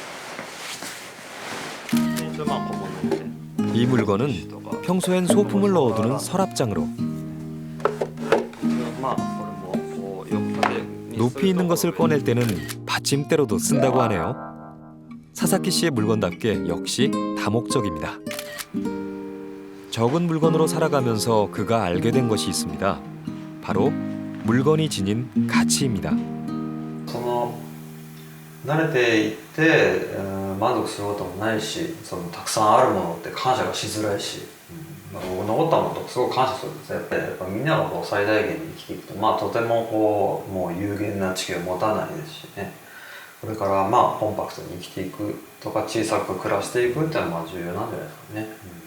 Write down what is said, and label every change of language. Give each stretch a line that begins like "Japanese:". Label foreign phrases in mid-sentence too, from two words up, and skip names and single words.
Korean: 이 물건은 평소엔 소품을 넣어두는 서랍장으로 높이 있는 것을 꺼낼 때는 받침대로도 쓴다고 하네요. 사사키 씨의 물건답게 역시 다목적입니다. 적은 물건으로 살아가면서 그가 알게 된 것이 있습니다. 바로 물건이 지닌 가치입니다.
Japanese: 慣れていって満足することもないし、たくさんあるものって感謝がしづらいし、残ったものとすごく感謝するんですね。やっぱみんながこう最大限に生きていくと、とてもこうもう有限な地球を持たないですしね。これからコンパクトに生きていくとか小さく暮らしていくっていうのは重要なんじゃないですかね。